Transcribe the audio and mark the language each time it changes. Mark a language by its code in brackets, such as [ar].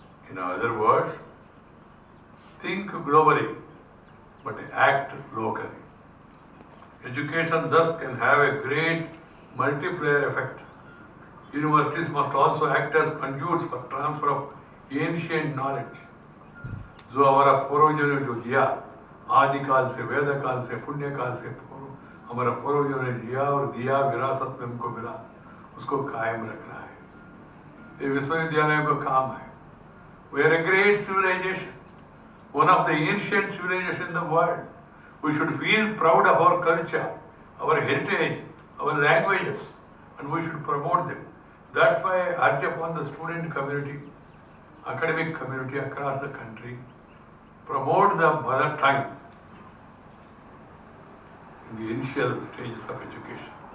[en] In other words, think globally, but act locally. Education thus can have a great multiplier effect. Universities must also act as conduits for transfer of ancient knowledge. [hi] जो हमारा पूर्वजों ने जो दिया, आदिकाल से, वेद काल से, पुण्य काल से हमारा पूर्वजों ने दिया और दिया, विरासत में हमको मिला, उसको कायम रखना है। ये विश्वविद्यालयों का काम है। [en] We are a great civilization, one of the ancient civilizations in the world. We should feel proud of our culture, our heritage, our languages, and we should promote them. That's why I urge upon the student community, academic community across the country, promote the mother tongue in the initial stages of education.